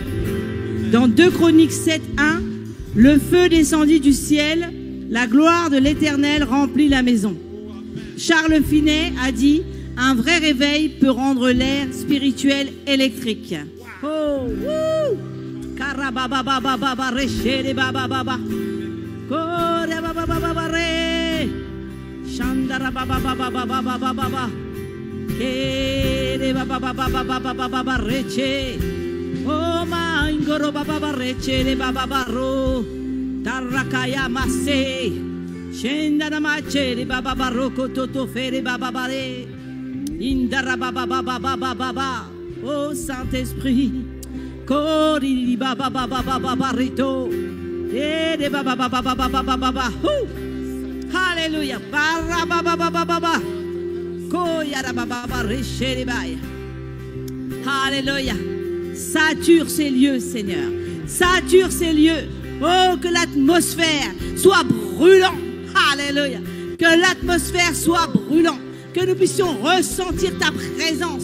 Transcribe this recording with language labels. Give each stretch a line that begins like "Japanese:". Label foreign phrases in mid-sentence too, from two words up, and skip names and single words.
French: Dans 2 Chroniques 7, 1, le feu descendit du ciel, la gloire de l'Éternel remplit la maison. Charles Finet a dit: un vrai réveil peut rendre l'air spirituel électrique. Oh, wouh! Karabababababa rechere bababa. Kore bababa re. Chandara bababa. Kere bababa reche. Oh ma ingoro bababa reche le bababa ro. Tarakaya masse. Shendana mache le bababa ro kototo fere bababa re. Indara bababa. Oh Saint-Esprit. Kori baba baba baba barito. De baba baba baba baba. Hallelujah. Bara baba baba baba. Koya baba baba rechere baya. Hallelujah. Sature ces lieux, Seigneur. Sature ces lieux. Oh, que l'atmosphère soit brûlante. Alléluia. Que l'atmosphère soit brûlante. Que nous puissions ressentir ta présence.